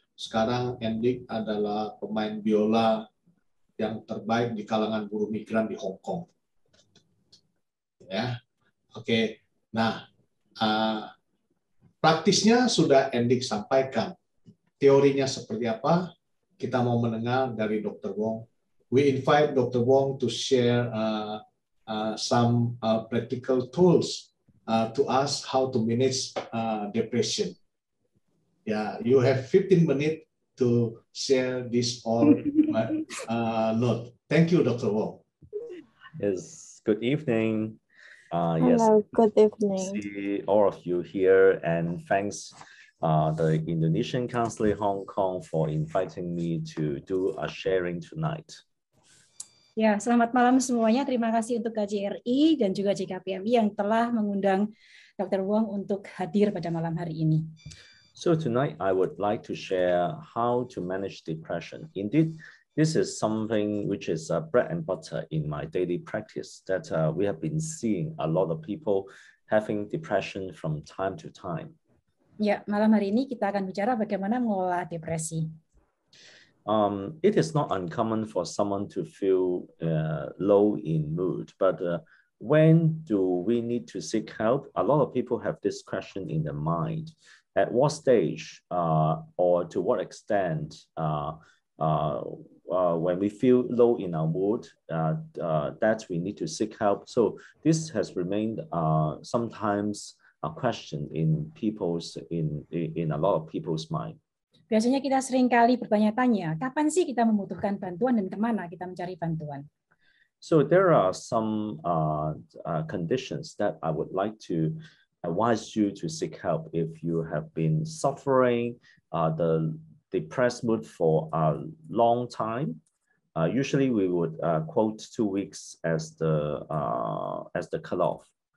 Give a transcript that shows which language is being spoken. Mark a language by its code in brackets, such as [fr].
[id] Sekarang Endik adalah pemain biola yang terbaik di kalangan buruh migran di Hong Kong. Ya, oke. Nah, praktisnya sudah Endik sampaikan. Teorinya seperti apa? Kita mau mendengar dari Dr. [en] Wong. We invite Dr. Wong to share some practical tools to us how to manage depression. Yeah, you have 15 minutes to share this all note. Thank you, Dr. Wong. Yes, good evening. Hello, yes, good evening. See all of you here, and thanks the Indonesian Council in Hong Kong for inviting me to do a sharing tonight. [id] Ya, selamat malam semuanya. Terima kasih untuk KJRI dan juga JKPMI yang telah mengundang Dr. Wong untuk hadir pada malam hari ini. [en] So tonight I would like to share how to manage depression. Indeed, this is something which is bread and butter in my daily practice that we have been seeing a lot of people having depression from time to time. [id] Ya, malam hari ini kita akan bicara bagaimana mengelola depresi. [en] It is not uncommon for someone to feel low in mood, but when do we need to seek help? A lot of people have this question in their mind. At what stage or to what extent when we feel low in our mood that we need to seek help? So this has remained sometimes a question in a lot of people's mind. [id] Biasanya kita sering kali bertanya-tanya, kapan sih kita membutuhkan bantuan dan kemana kita mencari bantuan? [en] So there are some conditions that I would like to advise you to seek help if you have been suffering the depressed mood for a long time. Usually we would quote 2 weeks as the cutoff.